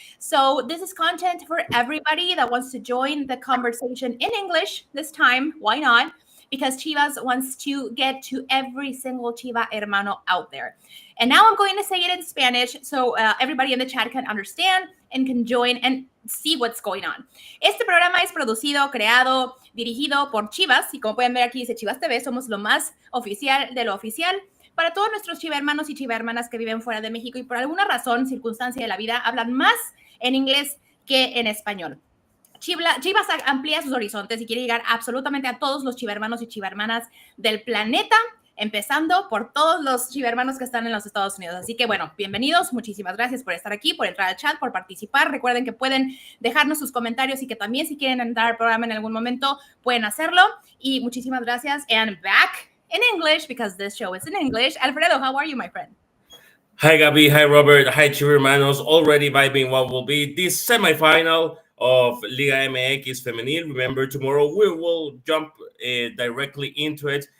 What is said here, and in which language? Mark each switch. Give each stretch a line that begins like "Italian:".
English: So this is content for everybody that wants to join the conversation in English this time. Why not? Because Chivas wants to get to every single Chiva hermano out there. And now I'm going to say it in Spanish so everybody in the chat can understand and can join and see what's going on.
Spanish: Este programa es producido, creado, dirigido por Chivas. Y como pueden ver aquí dice Chivas TV, somos lo más oficial de lo oficial para todos nuestros Chiva hermanos y Chiva hermanas que viven fuera de México y por alguna razón, circunstancia de la vida, hablan más en inglés que en español. Chivas amplía sus horizontes y quiere llegar absolutamente a todos los chivermanos y chivermanas del planeta, empezando por todos los chivermanos que están en los Estados Unidos. Así que, bueno, bienvenidos. Muchísimas gracias por estar aquí, por entrar al chat, por participar. Recuerden que pueden dejarnos sus comentarios y que también si quieren entrar al programa en algún momento pueden hacerlo. Y muchísimas gracias.
English: And back in English, because this show is in English. Alfredo, how are you, my friend? Hi, Gabi. Hi, Robert. Hi, Chiva hermanos. Already vibing what will be this semifinal of Liga MX Femenil. Remember, tomorrow we will jump directly into it.